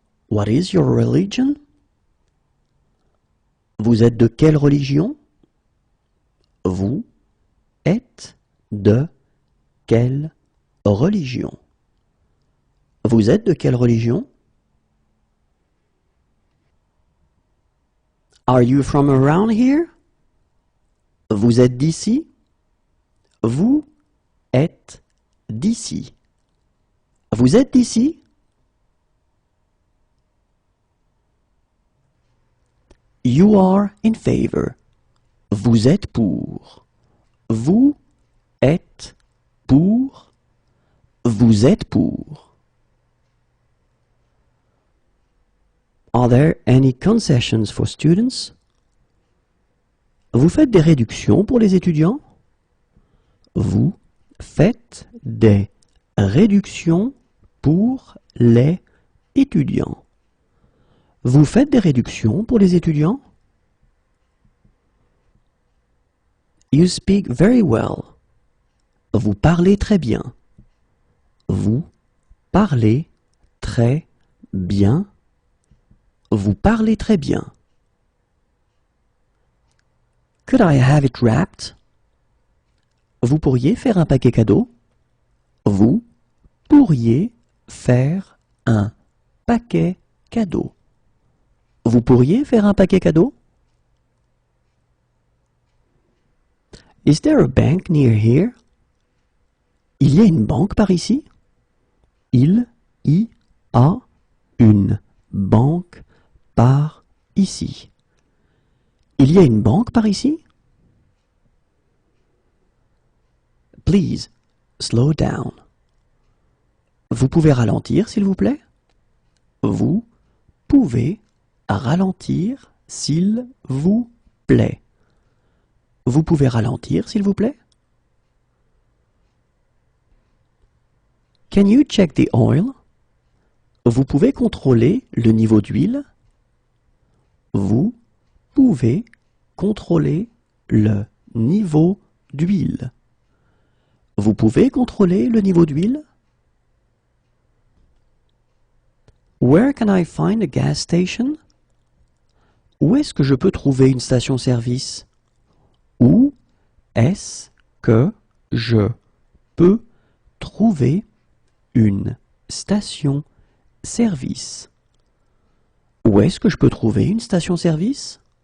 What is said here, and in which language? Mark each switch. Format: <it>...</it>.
<en>What is your religion?</en> <fr>Vous êtes de quelle religion? Vous êtes de quelle religion? Vous êtes de quelle religion?</fr> <en>Are you from around here?</en> <fr>Vous êtes d'ici? Vous êtes d'ici. Vous êtes d'ici?</fr> <en>You are in favor.</en> <fr>Vous êtes pour. Vous êtes pour. Vous êtes pour.</fr> <en>Are there any concessions for students?</en> <fr>Vous faites des réductions pour les étudiants? Vous faites des réductions pour les étudiants. Vous faites des réductions pour les étudiants?</fr> <en>You speak very well.</en> <fr>Vous parlez très bien. Vous parlez très bien. Vous parlez très bien.</fr> <en>Could I have it wrapped?</en> <fr>Vous pourriez faire un paquet cadeau? Vous pourriez faire un paquet cadeau. Vous pourriez faire un paquet cadeau?</fr> <en>Is there a bank near here?</en> <fr>Il y a une banque par ici? Il y a une banque par ici. Il y a une banque par ici?</fr> <en>Please, slow down.</en> <fr>Vous pouvez ralentir, s'il vous plaît? Vous pouvez ralentir, s'il vous plaît. Vous pouvez ralentir, s'il vous plaît?</fr> <en>Can you check the oil?</en> <fr>Vous pouvez contrôler le niveau d'huile? Vous pouvez contrôler le niveau d'huile. Vous pouvez contrôler le niveau d'huile?</fr> <en>Where can I find a gas station?</en> <fr>Où est-ce que je peux trouver une station-service? Où est-ce que je peux trouver une station-service? Où est-ce que je peux trouver une station-service?</fr>